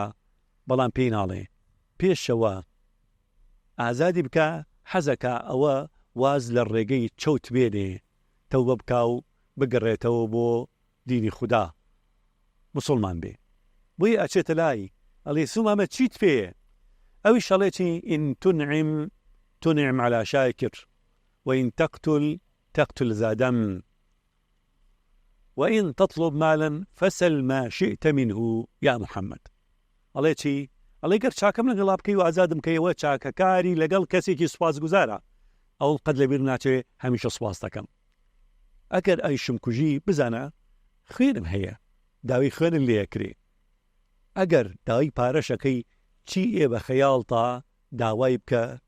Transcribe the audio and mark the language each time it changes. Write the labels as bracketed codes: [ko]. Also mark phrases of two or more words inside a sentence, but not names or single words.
[ckb] بەڵام پێی ناڵێ پێشەوە ئازادی بکە حەزەکە ئەوە واز لە ڕێگەی چەوت بێنێ تەوبە بکا و بگەڕێتەوە بۆ دینی خوددا مسلمان بێ بۆیە ئەچێتە لای ئەڵێ سومامە چیت پێیە ئەویش ئەڵێتی [ar] ئین تنعم على شاكر وإن تقتل ذا دم وإن تطلب مالا فسل ما شئت منه يا محمد [ckb] ئەڵێ چی ئەڵێ گەر چاکەم لەگەڵا بکەی و ئازادم کەیەوە چاکەکاری لەگەڵ کەسێکی سوپاسگوزارە ئەو قەت لەبیر ناچێ هەمیشە سوپاس دەکەم ئەگەر ئەیشم کوژی بزانە خوێنم هەیە داوی خوێنم لێکرێ ئەگەر داوای پارەشەکەی چی ئێ بە خەیاڵتا داوای بکە